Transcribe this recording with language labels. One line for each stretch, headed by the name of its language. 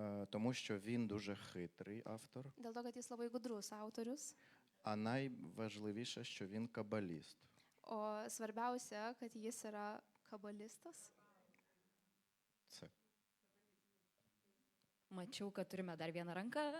Ukrainian: Тому що він дуже хитрий автор,
Lithuanian: Dėl to, kad jis labai gudrus autorius.
Ukrainian: а найважливіше, що він кабаліст.
Lithuanian: O svarbiausia, kad jis yra kabalistas.
Ukrainian: Це.
Lithuanian: Mačiau, kad turime dar vieną ranką.